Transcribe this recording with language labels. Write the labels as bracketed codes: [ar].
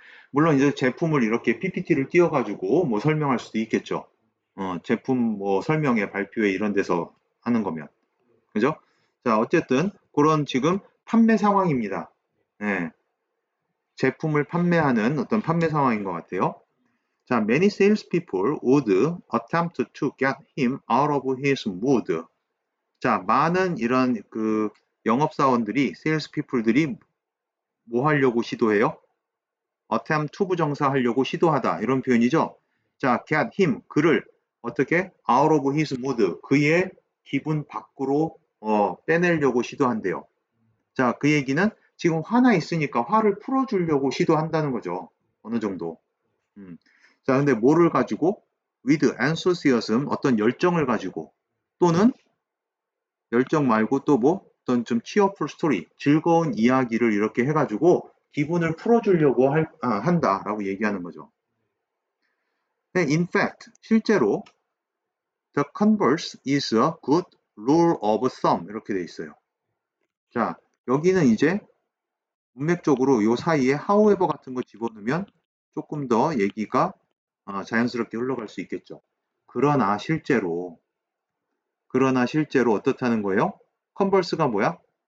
[ko] 물론 이제 제품을 이렇게 PPT를 띄워가지고 뭐 설명할 수도 있겠죠. 제품 뭐 설명회, 발표회 이런 데서 하는 거면. 그죠? 자, 어쨌든 그런 지금 판매 상황입니다. 네. 제품을 판매하는 어떤 판매 상황인 것 같아요. [en] 자, many salespeople would attempt to get him out of his mood. [ko] 자, 많은 이런 그 영업사원들이, salespeople들이 뭐 하려고 시도해요? [en] attempt to [ko] 부정사 하려고 시도하다. 이런 표현이죠. 자, [en] get him, [ko] 그를 어떻게? [en] out of his mood. [ko] 그의 기분 밖으로 빼내려고 시도한대요. 자, 그 얘기는 지금 화나 있으니까 화를 풀어주려고 시도한다는 거죠. 어느 정도. 자, 근데 뭐를 가지고? [en] with enthusiasm, [ko] 어떤 열정을 가지고, 또는 열정 말고 또 뭐? 어떤 좀 [en] cheerful story, [ko] 즐거운 이야기를 이렇게 해가지고 기분을 풀어주려고 한다라고 얘기하는 거죠. [en] In fact, [ko] 실제로 [en] the converse is a good rule of thumb [ko] 이렇게 돼 있어요. 자, 여기는 이제 문맥적으로 요 사이에 however 같은 거 집어넣으면 조금 더 얘기가 자연스럽게 흘러갈 수 있겠죠. 그러나 실제로 어떻다는 거예요? 컨버스가 뭐야?